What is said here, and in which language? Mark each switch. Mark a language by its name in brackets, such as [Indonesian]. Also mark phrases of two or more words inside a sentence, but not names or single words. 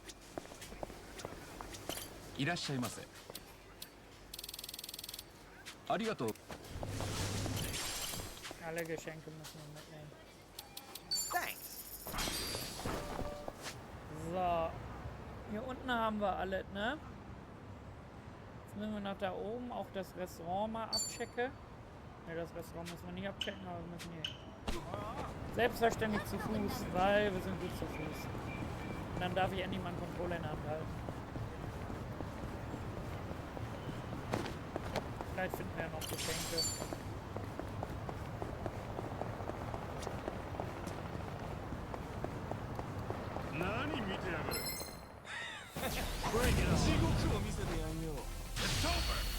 [Japanese] いらっしゃいませ。ありがとう。 [German] Alle Geschenke müssen wir mitnehmen. [English] Thanks. [German] So. Hier unten haben wir alles, ne? Jetzt müssen wir nach da oben auch das Restaurant mal abchecken. Ne, das Restaurant müssen wir nicht abchecken, aber wir müssen hier hin. Selbstverständlich zu Fuß, weil wir sind gut zu Fuß. Und dann darf ich endlich mal einen Controller in der Hand halten. Vielleicht finden wir ja noch Geschenke. [English] Bring it on. It's over.